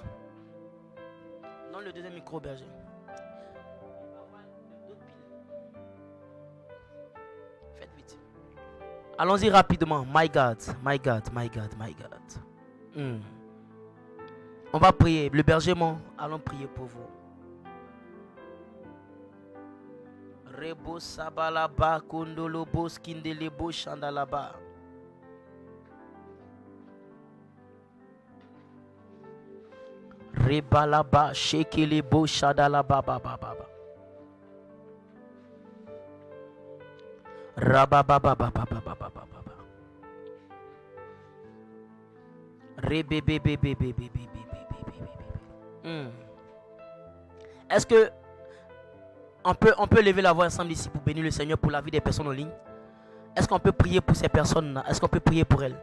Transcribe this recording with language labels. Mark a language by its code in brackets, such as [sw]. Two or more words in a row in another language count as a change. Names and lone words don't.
[fr] Dans le deuxième micro, berger. Faites vite. Allons-y rapidement. [en] My God, my God, my God, my God. [fr] On va prier. Le berger, allons prier pour vous. Rebo sabalaba kondolobo skindelebo chandalaba. Rebalaba shekelebo shadalaba baba. Rababa baba. Est-ce que on peut lever la voix ensemble ici pour bénir le Seigneur pour la vie des personnes en ligne? Est-ce qu'on peut prier pour ces personnes-là? Est-ce qu'on peut prier pour elles?